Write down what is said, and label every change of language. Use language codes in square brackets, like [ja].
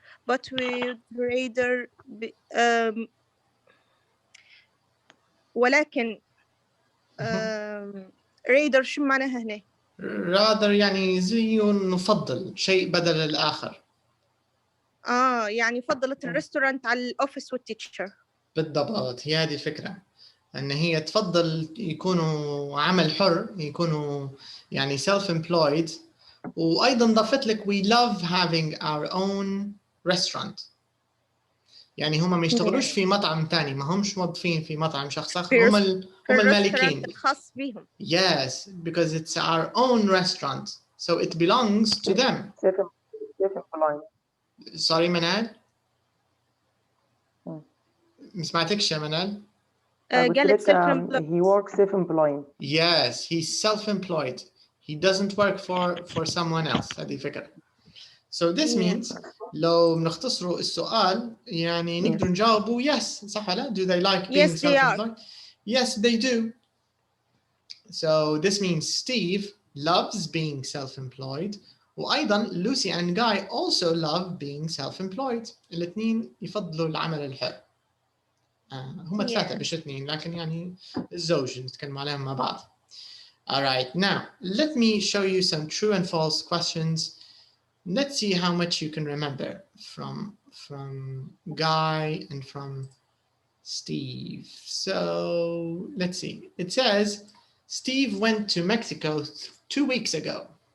[en] But we'd rather be, ولكن rather [ar] شو معناها هنا؟ rather يعني زي نفضل شيء بدل الآخر. يعني فضلت الريستورانت على الأوفيس والتيتشر. بالضبط، هي هذه الفكرة، أن هي تفضل يكونوا عمل حر، يكونوا يعني self-employed، وأيضا ضافت لك [en] we love having our own restaurant. [ar] يعني هم ما يشتغلوش في مطعم ثاني، ما همش موظفين في مطعم شخص آخر، هم المالكين. الخاص بهم. [en] Yes, because it's our own restaurant, so it belongs to them. Self-employed. Sorry, Manal. [ar] ما سمعتكش يا منال. قالت self-employed. [en] He works self-employed. Yes, he's self-employed. He doesn't work for someone else. [ar] هذه الفكرة. [en] So this means [ar] لو بنختصروا السؤال يعني نقدر نجاوبوا [en] yes [ar] صح ولا؟ [en] Do they like being self-employed? Yes, they do. So this means Steve loves being self-employed. وأيضا Lucy and Guy also love being self-employed. [ar] الاثنين يفضلوا العمل الحر. هم ثلاثة مش اثنين، لكن يعني الزوج نتكلم عليهم مع بعض. [en] All right, now let me show you some true and false questions. Let's see how much you can remember from Guy and from Steve. So let's see. It says Steve went to Mexico 2 weeks ago.